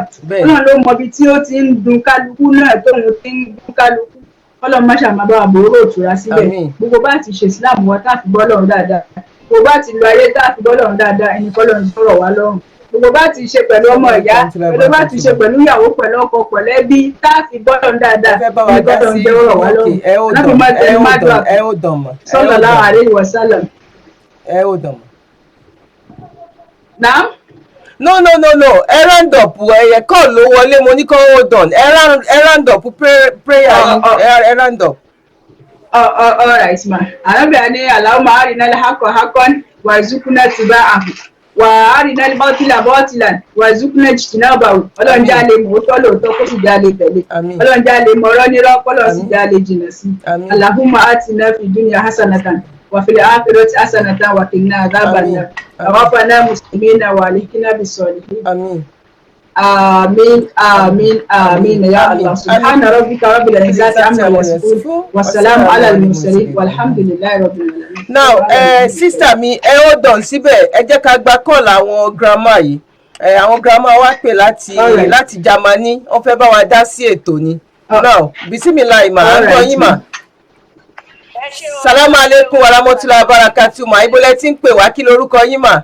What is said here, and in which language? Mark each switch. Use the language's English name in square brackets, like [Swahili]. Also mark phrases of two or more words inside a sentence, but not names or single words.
[Yoruba] Ọlọ́run ló mọ ibi tí ó ti ń dùn kálukú náà tóun ti ń dùn kálukú Ọlọ́run má ṣàbàwà bòrò òtura síbẹ̀ gbogbo bá ti ṣe Islam wọn tá fi bọ́ lọ́run dáadáa gbogbo bá ti lo ayé tá fi bọ́ lọ́run dáadáa ẹnì kan lọ́run sọ̀rọ̀ wá lọ́rùn gbogbo bá ti ṣe pẹ̀lú ọmọ ìyá gbogbo bá ti ṣe pẹ̀lú ìyàwó pẹ̀lú ọkọ pẹ̀lú ẹbí tá fi bọ́ lọ́run dáadáa ẹnì kan lọ́run jẹ́ ọ̀rọ̀ wá lọ́rùn láti má tẹnu má dùn àpò [Arabic] صلى الله عليه وسلم. [Yoruba] ẹ ó dàn mọ́. Naam. no ẹ [English] round up [Yoruba] ẹ̀yẹ kọ́ ló wọlé mo ní kọ́ [English] hold on [Yoruba] ẹ [English] round up prayer [Yoruba] yín ẹ [English] round up. All right, [Yoruba] ma. Ànábì ní [Arabic] اللهم أرنا الحق حقا وارزقنا اتباعه وأرنا الباطل باطلا وارزقنا اجتنابه. [Yoruba] Ọlọ́run jẹ́ a lè mọ̀ òótọ́ lóòótọ́ kó sì jẹ́ a lè tẹ̀lé. Àmín. Ọlọ́run jẹ́ a lè mọ̀ ọ̀rọ̀ nírọ́ kọ́lọ́run sì Àmín. jẹ́ a lè jìnnà sí. Àmín. [Arabic] اللهم آتنا في الدنيا حسنة وفي الآخرة حسنة وقنا عذاب النار. توفنا مسلمين وألحقنا بالصالحين. [Yoruba] Àmín. [Arabic] آمين آمين آمين يا الله سبحان ربك رب العزة عما يصفون والسلام على المرسلين والحمد لله رب العالمين. [English] Now sister [Yoruba] mi [English] hold on [Yoruba] síbẹ̀ ẹ jẹ́ ká gba call àwọn grandma yìí àwọn grandma wa pè láti Germany wọ́n fẹ́ bá wa dá sí ètò ni. Now bisimilayi ma à ń gbọ́ yín mà. [Arabic] السلام عليكم ورحمة الله وبركاته [Yoruba] ma ibo lẹ ti ń pè wá kí lorúkọ yín mà.